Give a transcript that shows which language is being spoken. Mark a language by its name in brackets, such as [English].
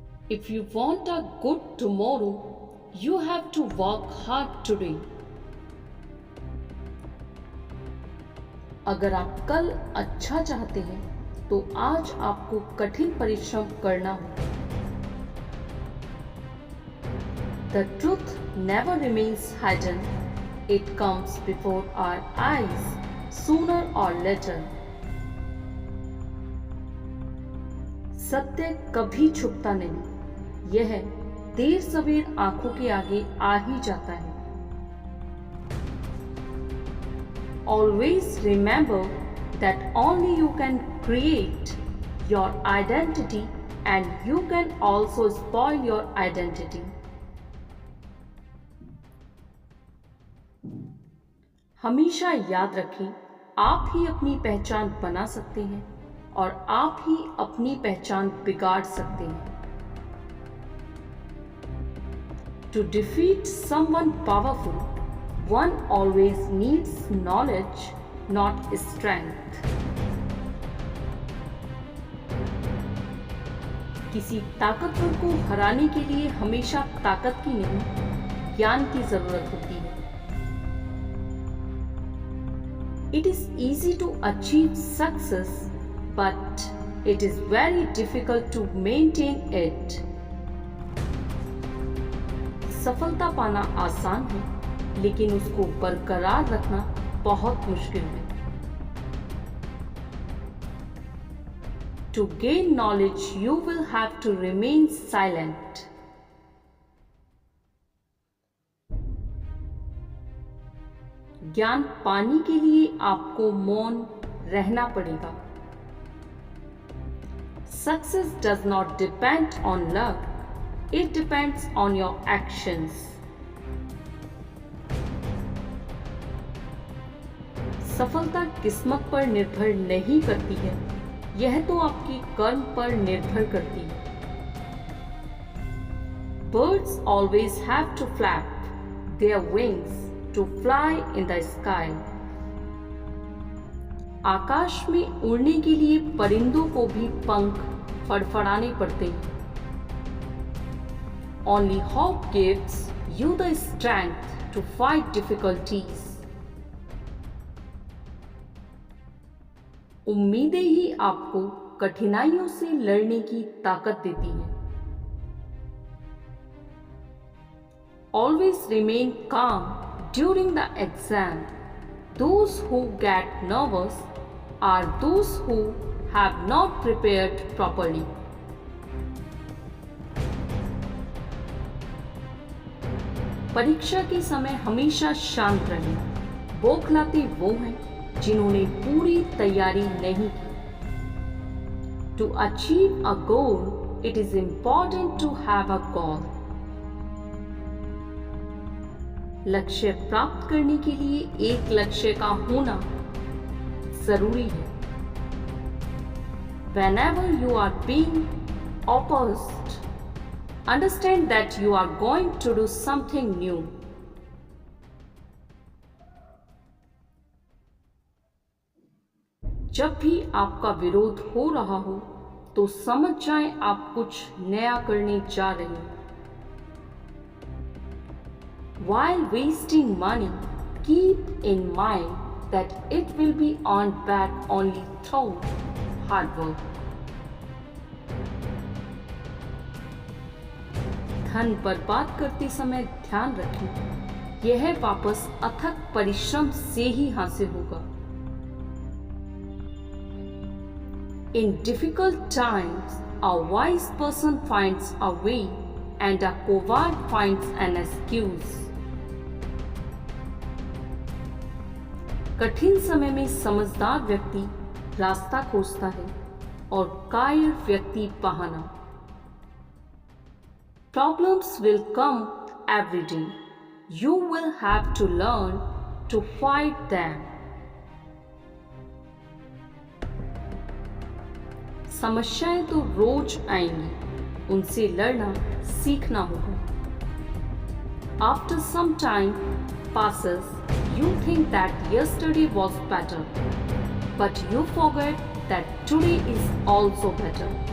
[English] If you want a good tomorrow, you have to work hard today. [Hindi] अगर आप कल अच्छा चाहते हैं तो आज आपको कठिन परिश्रम करना होगा. [English] The truth never remains hidden. It comes before our eyes, sooner or later. [Hindi] सत्य कभी छुपता नहीं. यह देर सवेर आंखों के आगे आ ही जाता है. [English] Always remember that only you can create your identity and you can also spoil your identity. [Hindi] हमेशा याद रखें, आप ही अपनी पहचान बना सकते हैं और आप ही अपनी पहचान बिगाड़ सकते हैं. [English] To defeat someone powerful, one always needs knowledge, not strength. [Hindi] किसी ताकतवर को हराने के लिए हमेशा ताकत की नहीं, ज्ञान की जरूरत होती है. [English] It is easy to achieve success, but it is very difficult to maintain it. [Hindi] सफलता पाना आसान है, लेकिन उसको बरकरार रखना बहुत मुश्किल है. [English] To gain knowledge, you will have to remain silent. [Hindi] ज्ञान पाने के लिए आपको मौन रहना पड़ेगा. [English] Success does not depend on luck. It depends on your actions. [Hindi] सफलता किस्मत पर निर्भर नहीं करती है, यह तो आपकी कर्म पर निर्भर करती है. [English] Birds always have to flap their wings to fly in the sky. [Hindi] आकाश में उड़ने के लिए परिंदों को भी पंख फड़फड़ाने पड़ते हैं. [English] Only hope gives you the strength to fight difficulties. [Hindi] उम्मीदें ही आपको कठिनाइयों से लड़ने की ताकत देती हैं. [English] Always remain calm during the exam. Those who get nervous are those who have not prepared properly. [Hindi] परीक्षा के समय हमेशा शांत रहें. बौखलाते वो हैं जिन्होंने पूरी तैयारी नहीं की. [English] To achieve a goal, it is important to have a goal. [Hindi] लक्ष्य प्राप्त करने के लिए एक लक्ष्य का होना जरूरी है. [English] Whenever you are being opposed, understand that you are going to do something new. [Hindi] जब भी आपका विरोध हो रहा हो तो समझ जाएं आप कुछ नया करने जा रहे हैं. [English] While wasting money, keep in mind that it will be earned back only through hard work. [Hindi] धन बर्बाद करते समय ध्यान रखें, यह वापस अथक परिश्रम से ही हासिल होगा. [English] In difficult times, a wise person finds a way and a coward finds an excuse. [Hindi] कठिन समय में समझदार व्यक्ति रास्ता खोजता है और कायर व्यक्ति बहाना. [English] Problems will come every day. You will have to learn to fight them. [Hindi] समस्याएं तो रोज आएंगी, उनसे लड़ना सीखना होगा. [English] After some time passes, you think that yesterday was better, but you forget that today is also better.